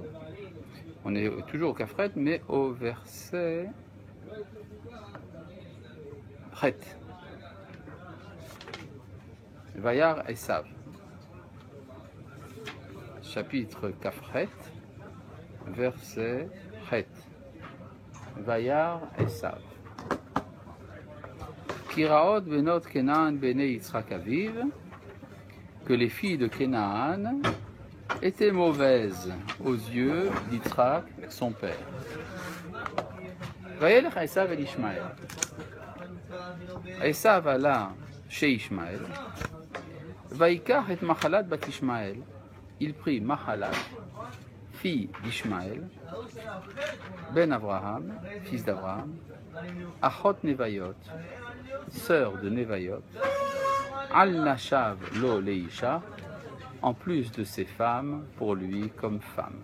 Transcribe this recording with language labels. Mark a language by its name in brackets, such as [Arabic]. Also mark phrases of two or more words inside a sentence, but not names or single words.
[French] On est toujours au Kafret, mais au verset Chet. [Hebrew] וירא עשו. [French] Chapitre Kafret, verset Chet. [Hebrew] וירא עשו. כי רעות בנות כנען בעיני יצחק אביו, [French] que les filles de Kénaan étaient mauvaises aux yeux d'Yitzhak, son père. [Hebrew] וילך עשו אל ישמעאל. [French] Esav alla chez Ishmael. [Hebrew] ויקח את מחלת בת ישמעאל. [French] Il prit Mahalat, fille d'Ishmael, [Hebrew] בן אברהם, [French] fils d'Abraham, [Hebrew] אחות נביות, [French] sœur de Nevayot, [Hebrew] על נשיו לו לאשה, [French] en plus de ses femmes, pour lui comme femme.